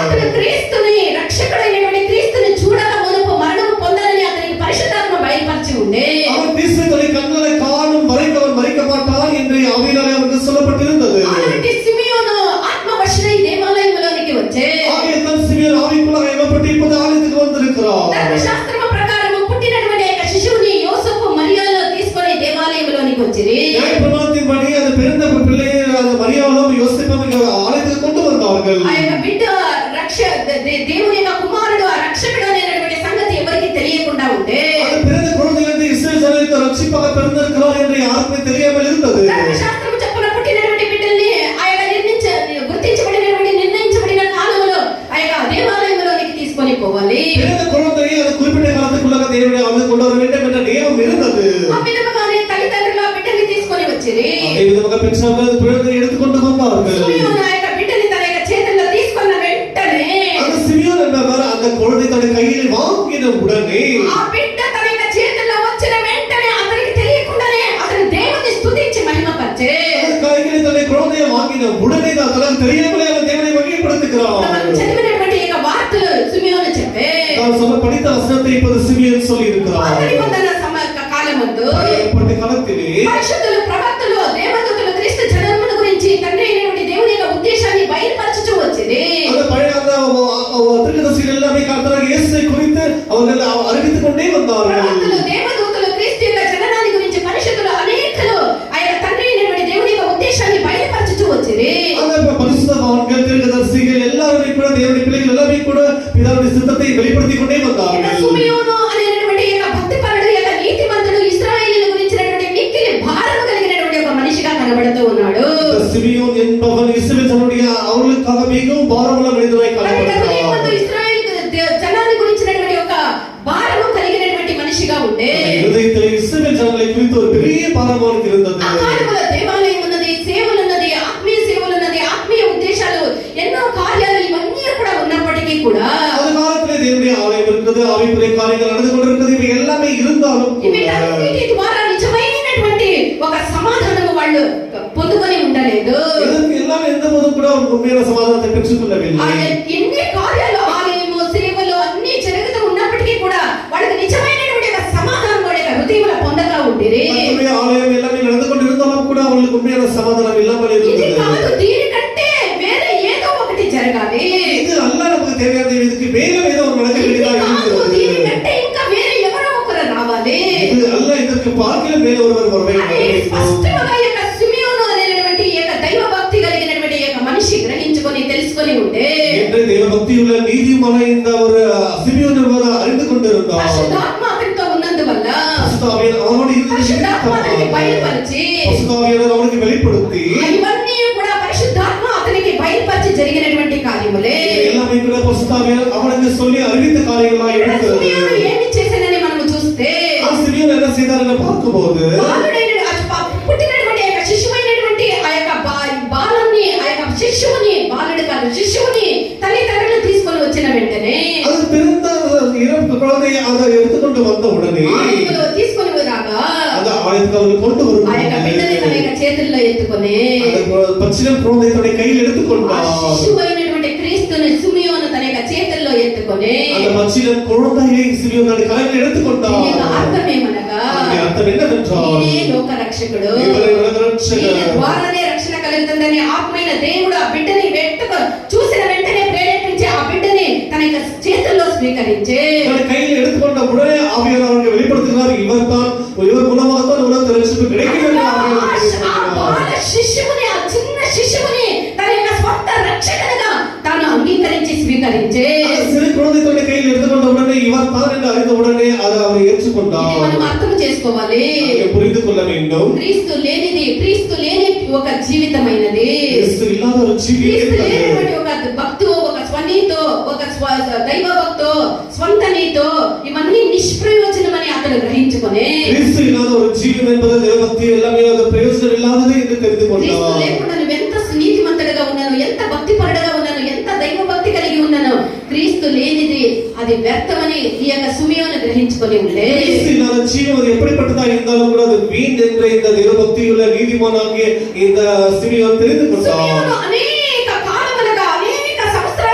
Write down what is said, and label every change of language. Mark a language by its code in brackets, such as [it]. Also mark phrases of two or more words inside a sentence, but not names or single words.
[te] అతను క్రీస్తుని రక్షకుడైనటువంటి క్రీస్తుని చూడక మునుపు మరణం పొందాలని అతనికి పరిశుద్ధాత్మ బయలుపరిచి ఉండే. [ta] அவன் கிறிஸ்துவை கண்களை காணும் வரைக்கும் அவன் மரிக்க மாட்டான் என்று ஆவியானவரால் அவனுக்கு சொல்லப்பட்டிருந்தது. [te] అలాంటి సిమియోను ఆత్మవశుడై దేవాలయంలోనికి వచ్చే. [ta] ஆகையால் சிமியோன் ஆவிக்குள்ளாக ஏவப்பட்டு இப்போது ஆலயத்துக்கு வந்திருக்கிறார். [te] ధర్మశాస్త్రము ప్రకారము పుట్టినటువంటి యొక్క శిశువుని యోసేపు మరియాలు తీసుకొని దేవాలయంలోనికి వచ్చిరి. [ta] న్యాయప్రమాణத்தின்படி அந்த பிறந்த பிள்ளையை மரியாளும் யோசேப்பும் ஆலயத்துக்கு கொண்டு வந்தார்கள். [te] ఆ యొక్క బిడ్డ దేవుని యొక్క కుమారుడు ఆ రక్షకుడు అనేటువంటి సంగతి ఎవరికి తెలియకుండా ఉంటే [ta] அந்த பிறந்த குழந்தை வந்து இஸ்ரவேல் ஜனங்களுக்கு ரட்சிப்பாக பிறந்திருக்கிறார் என்று யாருக்குமே தெரியாமல் இருந்தது. [te] ధర్మశాస్త్రము చొప్పున పుట్టినటువంటి బిడ్డల్ని ఆ యొక్క గుర్తించబడినటువంటి నిర్ణయించబడిన కాలంలో ఆ యొక్క దేవాలయంలోనికి తీసుకొని పోవాలి. [ta] பிறந்த குழந்தையை அந்த குறிப்பிட்ட காலத்துக்குள்ளாக தேவனை அவனுக்கு கொண்டு வர வேண்டும் என்ற நியமம் இருந்தது. [te] ఆ విధముగానే తల్లిదండ్రులు ఆ బిడ్డని తీసుకొని వచ్చిరి. [ta] அதே விதமாக பெற்றோர்கள் குழந்தையை எடுத்துக்கொண்டு வந்தார்கள். [te] సిమియోను ఆ యొక్క బిడ్డని తన యొక్క చేతుల్లో తీసుకున్న వెంటనే [ta] அந்த சிமியோன் என்பவர் அந்த குழந்தை தன் கையில் வாங்கின உடனே [te] ఆ బిడ్డ తన యొక్క చేతుల్లో వచ్చిన వెంటనే అతనికి తెలియకుండానే అతను దేవుని స్తుతించి మహిమపరిచే. [ta] கையில் தன் குழந்தையை வாங்கின உடனே அதெல்லாம் தெரியாமலே அவன் தேவனை மகிமைப்படுத்துகிறான். [te] మనం చదివినటువంటి ఈ యొక్క వార్తలు సిమియోను చెప్పే. [ta] நான் படித்த வசனத்தை இப்போது சிமியோன் சொல்லி இருக்கிறார். [te] పాత నిబంధన కాలమందు [ta] కాలத்திலே [te] పరిశుద్ధులు ప్రవక్తలు దేవదూతలు క్రీస్తు జన్మను గురించి తండ్రి అయినటువంటి దేవుని యొక్క ఉద్దేశాన్ని బయలుపరచుచూ వచ్చింది. [ta] அந்த பழைய அந்த திருக்கதர்சிகள் எல்லாமே கர்த்தராகிய இயேசுவை குறித்து அவர்கள் அறிவித்துக் கொண்டே வந்தார்கள். [te] ప్రవక్తలు దేవదూతలు క్రీస్తు యొక్క జననాన్ని గురించి పరిశుద్ధులు అనేకులు ఆ యొక్క తండ్రి అయినటువంటి దేవుని యొక్క ఉద్దేశాన్ని బయలుపరచుచూ వచ్చింది. [ta] அந்த பரிசுத்தவான்கள் திருக்கதர்சிகள் எல்லாரும் கூட தேவனுடைய பிள்ளைகள் எல்லாரும் கூட பிதாவுடைய சித்தத்தை வெளிப்படுத்திக் கொண்டே வந்தார்கள். [te] సిమియోను అనేటువంటి యొక్క భక్తిపరుడు యొక్క నీతిమంతుడు ఇశ్రాయేలీయుల గురించినటువంటి మిక్కిలి భారము కలిగినటువంటి ఒక మనిషిగా కనబడుతూ ఉన్నాడు. [ta] சிமியோன் என்பவன் இஸ்ரவேல் ஜனங்களுடைய அவர்களுக்காக மிகவும் பாரமுள்ள மனிதனாய் காணப்படுகிறான். [te] ఇశ్రాయేలు జనాన్ని గురించినటువంటి ఒక భారము కలిగినటువంటి మనిషిగా ఉండే. [ta] హృదయத்தில் இஸ்ரவேல் ஜனங்களை குறித்து ஒரு பெரிய பாரம் அவனுக்கு இருந்தது. [te] ఆ కాలంలో దేవాలయం ఉన్నది, సేవలు ఉన్నది, ఆత్మీయ సేవలు ఉన్నది, ఆత్మీయ ఉద్దేశాలు ఎన్నో కార్యాలు ఇవన్నీ కూడా ఉన్నప్పటికీ కూడా [ta] அந்த காலத்திலே தேவனுடைய ஆலயம் இருக்கிறது, ஆவிக்குரிய காரியங்கள் நடந்து கொண்டிருக்கிறது. இவை எல்லாமே இருந்தாலும் [te] వీటి ద్వారా నిజమైనటువంటి ఒక సమాధానము వాళ్ళు పొందుకొని ఉండలేదు. [ta] இதற்கு எல்லாம் எந்த போதும் கூட உண்மையான சமாதானத்தை பெற்றுக் கொள்ளவில்லை. [te] ఎన్ని కార్యాలు ఆలయము సేవలు అన్ని జరుగుతూ ఉన్నప్పటికీ కూడా వాళ్ళకి నిజమైనటువంటి ఒక సమాధానం వాళ్ళ హృదయంలో పొందగా ఉండిరి. [ta] ஆலயம் எல்லாமே நடந்து கொண்டிருந்தாலும் கூட அவங்களுக்கு உண்மையான சமாதானம் இல்லாமல் [te] ఇది [ta] இருந்தது. [te] కాదు, దీనికంటే వేరే ఏదో ఒకటి జరగాలి. [ta] இது அல்ல நமக்கு தேவையான இதுக்கு மேலும் ஏதோ ஒரு நடக்க [te] ఇది [ta] வேண்டியதாக [te] కాదు, [ta] இருக்கிறது. [te] దీనికంటే ఇంకా వేరే ఎవరో ఒకరు రావాలి. [ta] இது அல்ல, இதற்கு பார்க்கிலும் மேல ஒருவர் வர [te] అని [ta] வேண்டும். [te] స్పష్టంగా ఈ యొక్క సిమియోను అనేటువంటి ఈ యొక్క దైవ భక్తి కలిగినటువంటి ఈ యొక్క మనిషి గ్రహించుకొని తెలుసుకొని ఉంటే [ta] என்று தேவ பக்தியுள்ள நீதிமான இந்த ஒரு சிமியோன் என்பவர் அறிந்து கொண்டிருந்தார். [te] పరిశుద్ధాత్మ అతనితో ఉన్నందువల్ల [ta] பரிசுத்தாவியானவர் அவனோடு [te] పరిశుద్ధాత్మ అతనికి [ta] இருந்தது. [te] బయలుపరిచి [ta] பரிசுத்தாவியானவர் அவனுக்கு வெளிப்படுத்தி [te] ఇవన్నీ కూడా పరిశుద్ధాత్మ అతనికి బయలుపరిచి జరిగినటువంటి కార్యములే. [ta] எல்லாமே கூட பரிசுத்தாவியானவர் அவனுக்கு சொல்லி அறிவித்த காரியங்களாக இருக்கிறது. [te] సిమియోను ఏమి చేశానని మనం చూస్తే [ta] சிமியோன் என்ன செய்தார் என்று பார்க்கும்போது [te] పుట్టినటువంటి ఆ యొక్క శిశువైనటువంటి ఆ యొక్క బాలుని ఆ యొక్క శిశువుని బాలుడు కాదు శిశువుని తల్లిదండ్రులు తీసుకొని వచ్చిన వెంటనే [ta] அது பிறந்த இறப்பு குழந்தையை அதை எடுத்துக்கொண்டு வந்த உடனே [te] ఆలయంలో తీసుకొని రాగా [ta] அந்த ஆலயத்துக்கு அவர்கள் கொண்டு [te] ఆ యొక్క బిడ్డని తన [ta] வரும்போது [te] యొక్క చేతుల్లో ఎత్తుకొని [ta] அந்த பச்சிலம் குழந்தை தன்னை கையில் [te] ఆ [ta] எடுத்துக்கொண்டார். [te] శిశువైనటువంటి క్రీస్తుని సిమియోను తన యొక్క చేతుల్లో ఎత్తుకొని [ta] அந்த பச்சிலம் குழந்தையை சிமியோன் தன் கையில் எடுத்துக்கொண்டார். [te] దీని యొక్క అర్థం ఏమనగా [ta] அதனுடைய அர்த்தம் என்னவென்றால் [te] ఈయనే లోక రక్షకుడు, [ta] இவரை உலக ரட்சகர். [te] ఈయన ద్వారానే రక్షణ కలుగుతుందని ఆత్మైన దేవుడు ఆ బిడ్డని చూసిన వెంటనే ప్రేరేపించి ఆ బిడ్డని తన యొక్క చేతుల్లో స్వీకరించే [ta] தன் கையில் எடுத்துக்கொண்ட உடனே ஆவியானவர் அவருக்கு வெளிப்படுத்துகிறார். இவர் மூலமாகத்தான் உலக ரட்சிப்பு கிடைக்கும் என்று ஆவியானவர் வெளிப்படுத்துகிறார். [te] శిశువుని ఆ చిన్న శిశువుని తన యొక్క స్వంత రక్షకునిగా తాను అంగీకరించి స్వీకరించే [ta] அந்த சிறு குழந்தை தன்னை கையில் எடுத்துக்கொண்ட உடனே இவர் தான் என்று அறிந்த உடனே அதை அவர் ஏற்றுக்கொண்டார். [te] ఇది మనం అర్థం చేసుకోవాలి. [ta] புரிந்து கொள்ள வேண்டும். [te] క్రీస్తు లేని ఒక జీవితమైనది. [ta] கிறிஸ்து இல்லாத ஒரு [te] క్రీస్తు [ta] ஜீவியம் [te] లేనటువంటి ఒక భక్తు, ఒక స్వనీతో, ఒక దైవ భక్తో, స్వంత నీతో ఇవన్నీ నిష్ప్రయోజనమని అతను గ్రహించుకొని [ta] கிறிஸ்து இல்லாத ஒரு ஜீவன் என்பது தேவபக்தி எல்லாமே அது பிரயோஜனம் இல்லாதது என்று தெரிந்து [te] క్రీస్తు [ta] கொண்டார். [te] లేకుండా నువ్వు ఎంత నీతిమంతుడిగా ఉన్నాను, ఎంత భక్తిపరుడుగా ఉన్నాను, ఎంత దైవ భక్తి కలిగి ఉన్నాను, క్రీస్తు లేనిది అది వ్యర్థమని ఈ యొక్క సిమియోను గ్రహించుకొని ఉండే. [ta] கிறிஸ்து இல்லாத ஜீவன் அது எப்படிப்பட்டதாக இருந்தாலும் கூட அது வீண் என்ற இந்த தேவபக்தியுள்ள நீதிமானாகிய இந்த சிமியோன் தெரிந்து கொண்டார். [te] సిమియోను అనేక కాలములుగా అనేక